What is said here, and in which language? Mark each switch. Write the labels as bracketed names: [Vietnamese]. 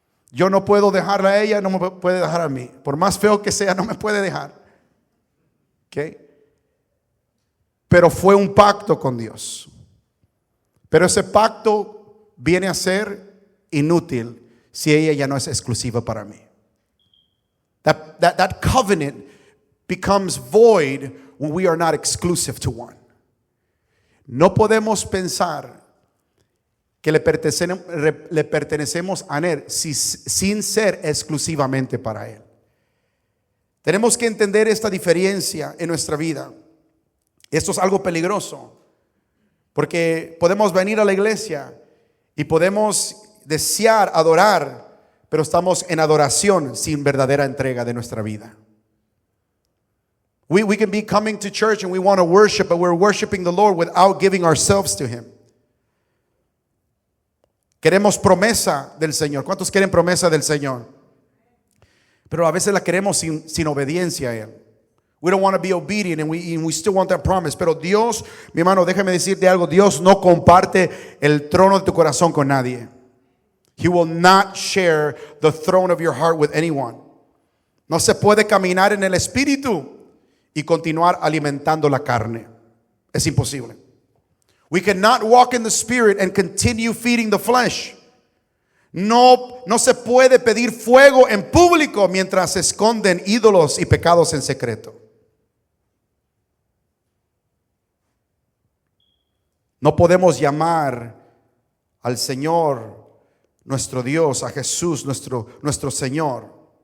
[Spanish] Yo no puedo dejarla a ella, no me puede dejar a mí. Por más feo que sea, no me puede dejar. ¿Ok? Pero fue un pacto con Dios. Pero ese pacto viene a ser inútil si ella ya no es exclusiva para mí. [English] That covenant becomes void when we are not exclusive to one. [Spanish] No podemos pensar que le pertenecemos a Él sin ser exclusivamente para Él. Tenemos que entender esta diferencia en nuestra vida. Esto es algo peligroso, porque podemos venir a la iglesia y podemos desear adorar, pero estamos en adoración sin verdadera entrega de nuestra vida. [English] We can be coming to church and we want to worship, but we're worshiping the Lord without giving ourselves to Him. [Spanish] Queremos promesa del Señor. ¿Cuántos quieren promesa del Señor? Pero a veces la queremos sin obediencia a Él. [English] We don't want to be obedient and we still want that promise. [Spanish] Pero Dios, mi hermano, déjame decirte algo. Dios no comparte el trono de tu corazón con nadie. [English] He will not share the throne of your heart with anyone. [Spanish] No se puede caminar en el espíritu y continuar alimentando la carne. Es imposible. [English] We cannot walk in the spirit and continue feeding the flesh. [Spanish] No se puede pedir fuego en público mientras se esconden ídolos y pecados en secreto. No podemos llamar al Señor nuestro Dios, a Jesús nuestro Señor.